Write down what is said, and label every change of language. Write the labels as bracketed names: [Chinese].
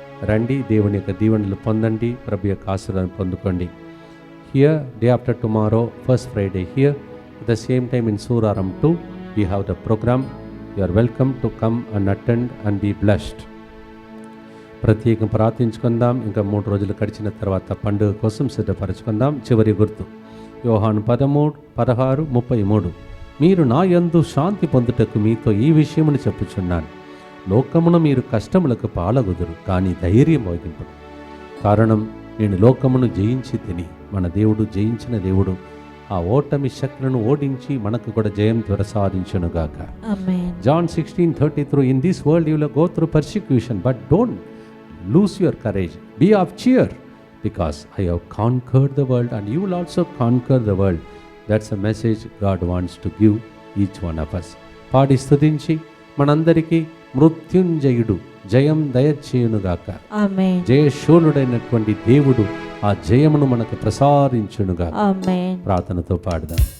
[Telugu] రండి, దేవుని యొక్క దీవెనలు పొందండి, ప్రభు యొక్క ఆశీర్వాదం పొందుకోండి. [English] Here day after tomorrow, first Friday here at the same time in Suraram 2 we have the program. You are welcome to come and attend and be blessed. [Telugu] ప్రత్యేకం ప్రార్థించుకుందాం. ఇంకా 3 రోజులు గడిచిన తర్వాత పండుగ కోసం సిద్ధపరచుకుందాం. చివరి గుర్తు యోహాను 13:16-33. మీరు నా యందు శాంతి పొందుటకు మీతో ఈ విషయమును చెప్పుచున్నాను. లోకమున మీరు కష్టములకు పాలగుదురు, కానీ ధైర్యం వహింపుడు. కారణం, నేను లోకమును జయించి తిని. మన దేవుడు జయించిన దేవుడు. ఆ ఓటమి శక్తులను ఓడించి మనకు కూడా జయం ప్రసాదించునుగాక. [English] John 16:33. In this world you will go through persecution, but don't lose your courage. Be of cheer, because I have conquered the world and you will also conquer the world. That's a message God wants to give each one of us. [Telugu] పాడి స్తుతించి మనందరికీ మృత్యుంజయుడు జయం దయచేయునుగాక. ఆమేన్. జయశూలుడైనటువంటి దేవుడు ఆ జయమును మనకు ప్రసాదించునుగాక. ఆమేన్. ప్రార్థనతో పాడదాం.